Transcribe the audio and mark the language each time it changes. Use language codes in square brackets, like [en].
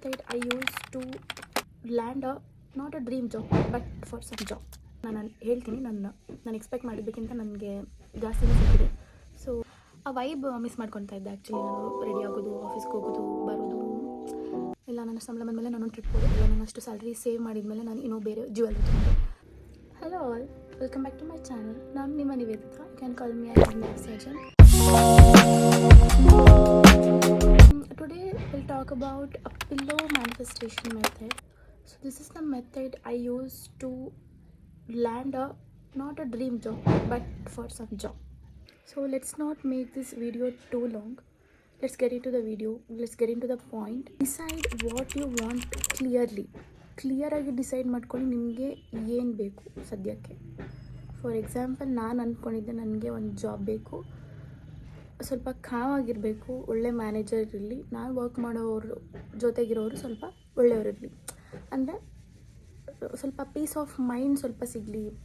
[en] that I used to land not a dream job but for some job. [kn] ನಾನು ಹೇಳ್ತೀನಿ, ನಾನು expect ಮಾಡಿದ್ದಕ್ಕಿಂತ ನನಗೆ ಜಾಸ್ತಿನೇ ಸಿಕ್ಕಿದೆ. ಸೊ ಆ ವೈಬ್ ಮಿಸ್ ಮಾಡ್ಕೊತಾ ಇದ್ದೆ. ಆ್ಯಕ್ಚುಲಿ ನಾನು ರೆಡಿ ಆಗೋದು, ಆಫೀಸ್ಗೆ ಹೋಗೋದು, ಬರೋದು, ಇಲ್ಲ ನನ್ನ ಸಂಬಳ ಬಂದಮೇಲೆ ನಾನು ಟ್ರಿಪ್ ಹೋಗೋದು, ಇಲ್ಲ ನಾನು ಅಷ್ಟು ಸ್ಯಾಲ್ರಿ ಸೇವ್ ಮಾಡಿದ್ಮೇಲೆ ನಾನು ಇನ್ನೂ ಬೇರೆ ಜ್ಯುವೆಲ್ರಿ ತೊಗೊಂಡೆ. [en] Hello all, welcome back to my channel. [kn] ನಾನು ನಿಮ್ಮ [en] Niveditha. You can call me as surgeon. Today we'll talk about a pillow manifestation method. So this is the method I use to land not a dream job but for some job. So let's not make this video too long. Let's get into the video. Let's get into the point. Decide what you want [kn] clear ಆಗಿ decide ಮಾಡ್ಕೊಂಡು ನಿಮಗೆ ಏನು ಬೇಕು ಸದ್ಯಕ್ಕೆ. For example, ನಾನು ಅಂದ್ಕೊಂಡಿದ್ದೆ ನನಗೆ ಒಂದು ಜಾಬ್ ಬೇಕು, ಸ್ವಲ್ಪ ಕಾವಾಗಿರಬೇಕು, ಒಳ್ಳೆ ಮ್ಯಾನೇಜರ್ ಇರಲಿ, ನಾನು ವರ್ಕ್ ಮಾಡೋರು ಜೊತೆಗಿರೋರು ಸ್ವಲ್ಪ ಒಳ್ಳೆಯವರಿರಲಿ, ಅಂದರೆ ಸ್ವಲ್ಪ [en] peace of mind [kn] ಸ್ವಲ್ಪ ಸಿಗಲಿ.